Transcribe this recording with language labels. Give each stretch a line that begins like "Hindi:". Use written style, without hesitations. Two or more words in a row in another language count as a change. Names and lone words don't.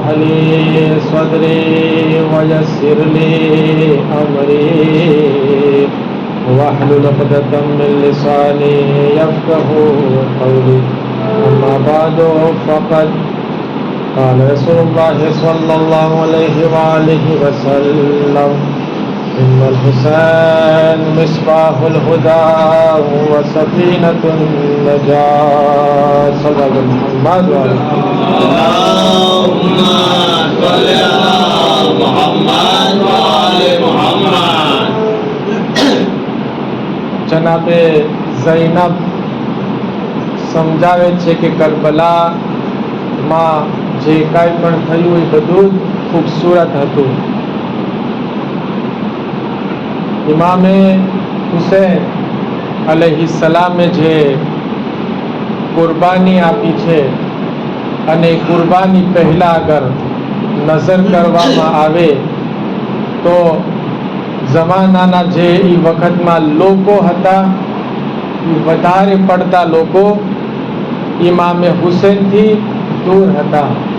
Arabic: لي صدري ويسر لي أمري واحلل عقدة من لساني يفقهوا قولي أما بعد فقد قال رسول الله صلى الله عليه وآله وسلم إن الحسين مصباح الهدى وسفينة النجاة صلى الله عليه وسلم اللهم صل على محمد وآل محمد
Gujarati: જનાબે ઝૈનબ સમજાવે છે કે કરબલામાં જે કાંઈ પણ થયું એ બધું ખૂબસૂરત હતું. ઇમામે હુસૈન અલૈહિસ્સલામે જે કુરબાની આપી છે અને કુરબાની પહેલા અગર નજર કરવામાં આવે તો જમાનાના જે એ વખતમાં લોકો હતા એ વધારે પડતા લોકો ઇમામે હુસૈનથી દૂર હતા.